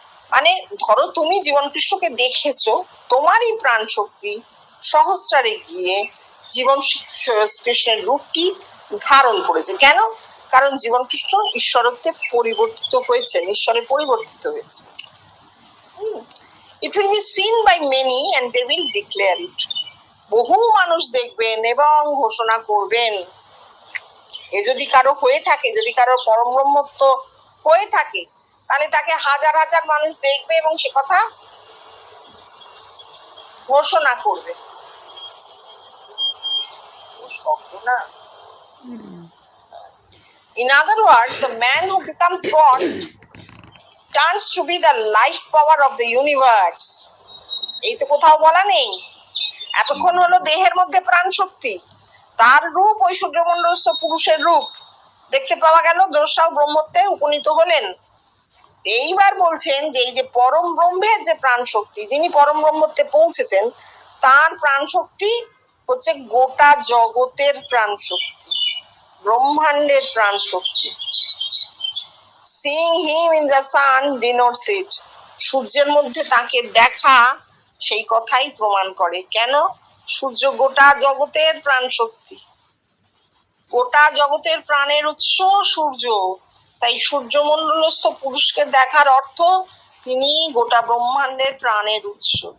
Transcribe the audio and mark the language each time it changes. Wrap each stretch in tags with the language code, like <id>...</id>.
<bn>মানে ধরো তুমি জীবনকৃষ্ণকে দেখেছো, তোমারই প্রাণ শক্তি সহস্রারে গিয়ে জীবন কৃষ্ণের রূপটি ধারণ করেছে। কেন? কারণ জীবন কৃষ্ণ ঈশ্বরত্বে পরিবর্তিত হয়েছেন, ঈশ্বরে পরিবর্তিত হয়েছে।</bn> <en>It will be seen by many and they will declare it.</en> <bn>বহু মানুষ দেখবেন এবং ঘোষণা করবেন। এ যদি কারো হয়ে থাকে, যদি কারো পরম ব্রহ্মত্ব হয়ে থাকে, তাহলে তাকে হাজার হাজার মানুষ দেখবে এবং সে কথা ঘোষণা করবে। শব্দ না।</bn> <en>In other words, the man who becomes God turns to be the life power of the universe.</en> <bn>এই তো কোথাও বলা নেই। এতক্ষণ হলো দেহের মধ্যে প্রাণ শক্তি, তার রূপ ওই সূর্যমণ্ডলস্থ পুরুষের রূপ দেখতে পাওয়া গেল, দ্রষ্টাও ব্রহ্মত্বে উপনীত হলেন। এইবার বলছেন যে এই যে পরম ব্রহ্মের যে প্রাণ শক্তি, যিনি পরম ব্রহ্মত্বে পৌঁছেছেন, তার প্রাণ শক্তি হচ্ছে গোটা জগতের প্রাণ শক্তি, ব্রহ্মাণ্ডের প্রাণ শক্তি।</bn> <en>Seeing him in the sun denotes it.</en> <bn>সূর্যের মধ্যে তাকে দেখা সেই কথাই প্রমাণ করে। কেন? সূর্য গোটা জগতের প্রাণ শক্তি, গোটা জগতের প্রাণের উৎস সূর্য। তাই সূর্যমণ্ডলস্থ পুরুষকে দেখার অর্থ তিনি গোটা ব্রহ্মাণ্ডের প্রাণের উৎস।</bn>